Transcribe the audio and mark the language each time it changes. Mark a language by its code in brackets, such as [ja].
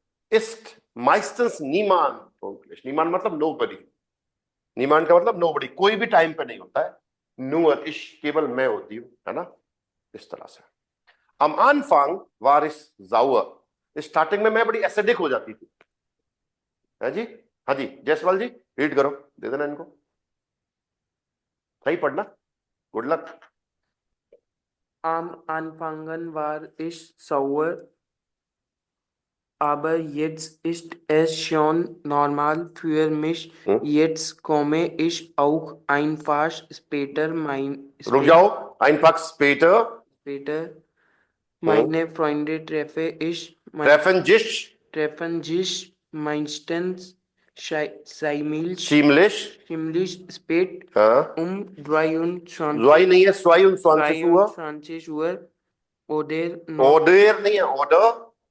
[de] ist meistens niemand pünktlich। [hi] niemand मतलब nobody, niemand का मतलब nobody, कोई भी टाइम पे नहीं होता है। [de] nur ich, [hi] केवल मैं होती हूँ, है ना? इस तरह से। [de] am Anfang war ich sauer, [hi] starting में मैं बड़ी एसिडिक हो जाती थी, है जी? हाँ जी, जयसवाल जी रीड करो, दे देना इनको, सही पढ़ना। Good luck. [de] Am Anfang war ich sauer, aber jetzt ist es schon normal für mich. Jetzt komme ich auch einfach später [hi] रुक जाओ, [de] einfach später meine Freunde treffe ich treffen sich meistens ziemlich spät, um 23 [hi] Zwei नहीं है, 22 [de] Uhr [hi] oder नहीं है,